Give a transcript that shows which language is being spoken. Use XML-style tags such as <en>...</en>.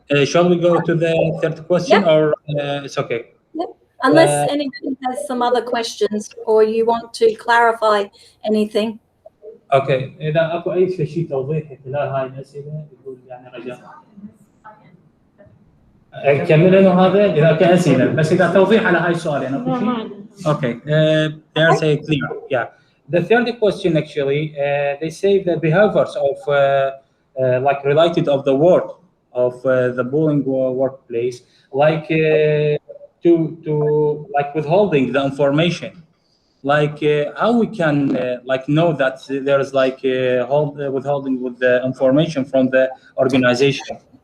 <en>Shall we go to the third question or it's okay? Yep. Unless anybody has some other questions or you want to clarify anything.</en> <ar>اوكي، اذا اكو اي شيء توضيحي خلال هاي الاسئله يقول يعني رجاء. كمل انه هذا اذا كان اسئله، بس اذا توضيح على هاي السؤال يعني اكو شيء.</ar> <en>Okay, there's a clear. Yeah. The third question actually, they say the behaviors of like related of the work of the bullying workplace, like to like withholding the information, like how we can like know that there is like withholding with the information from the organization.</en>